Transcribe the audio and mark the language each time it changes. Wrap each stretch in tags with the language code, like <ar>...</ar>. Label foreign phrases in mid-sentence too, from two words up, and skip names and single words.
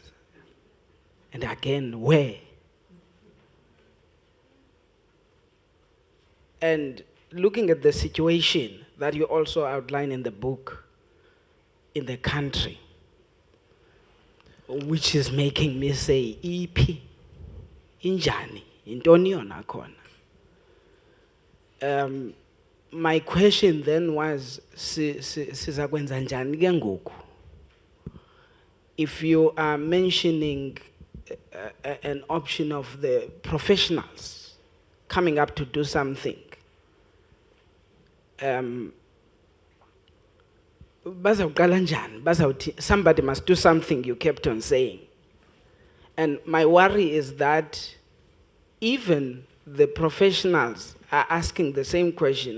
<en>And again, where? And looking at the situation that you also outline in the book, in the country, which is making me say, EP,</en> <xh>injani, intoni yona khona.</xh> <en>My question then was,</en> <xh>sizakwenza njani ke ngoku?</xh> <en>If you are mentioning an option of the professionals coming up to do something,</en> <xh>bazawuqala njani?</xh> <en>Somebody must do something, you kept on saying. And my worry is that even the professionals are asking the same question.</en>